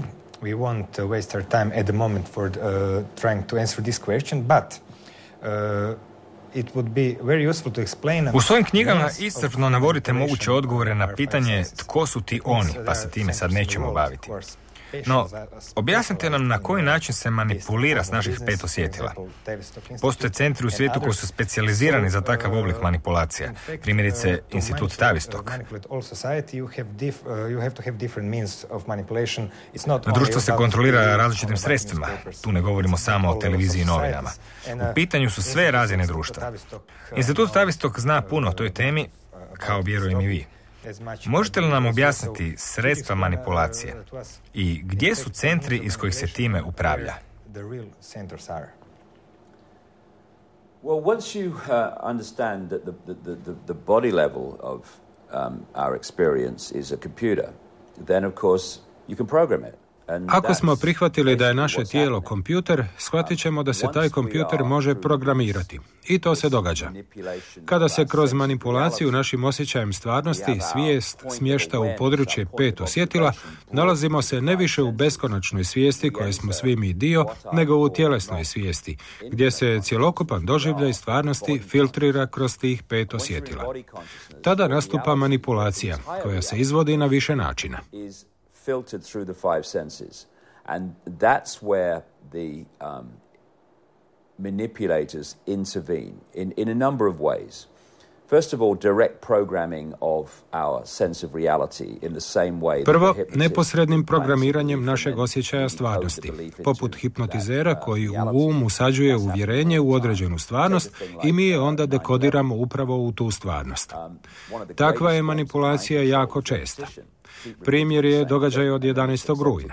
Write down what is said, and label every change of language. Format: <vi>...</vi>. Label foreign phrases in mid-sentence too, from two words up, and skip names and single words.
<en>We won't waste our time at the moment for trying to answer this question, but it would be very useful to explain.</en> <hr>U svojim knjigama iscrpno navodite moguće odgovore na pitanje tko su ti oni, pa se time sad nećemo baviti. No, objasnite nam na koji način se manipulira s naših 5 osjetila. Postoje centri u svijetu koji su specijalizirani za takav oblik manipulacija. Primjerice, institut Tavistock. Društvo se kontrolira različitim sredstvima. Tu ne govorimo samo o televiziji i novinama. U pitanju su sve razine društva. Institut Tavistock zna puno o toj temi, kao vjerujem i vi. Možete li nam objasniti sredstva manipulacije i gdje su centri iz kojih se time upravlja?</hr> <en>Well, once you understand that the body level of our experience is a computer, then of course you can program it.</en> <hr>Ako smo prihvatili da je naše tijelo kompjuter, shvatit ćemo da se taj kompjuter može programirati. I to se događa. Kada se kroz manipulaciju našim osjećajem stvarnosti svijest smješta u područje 5 osjetila, nalazimo se ne više u beskonačnoj svijesti koje smo svi mi dio, nego u tjelesnoj svijesti, gdje se cjelokupan doživljaj stvarnosti filtrira kroz tih 5 osjetila. Tada nastupa manipulacija, koja se izvodi na više načina.</hr> <en>Filtered through the 5 senses, and that's where the manipulators intervene in a number of ways. First of all, direct programming of our sense of reality in the same way.</en> <hr>Prvo, neposrednim programiranjem našeg osjećaja stvarnosti, poput hipnotizera koji u um usađuje uvjerenje u određenu stvarnost i mi je onda dekodiramo upravo u tu stvarnost. Takva je manipulacija jako česta. Primjer je događaj od 11. rujna.</hr>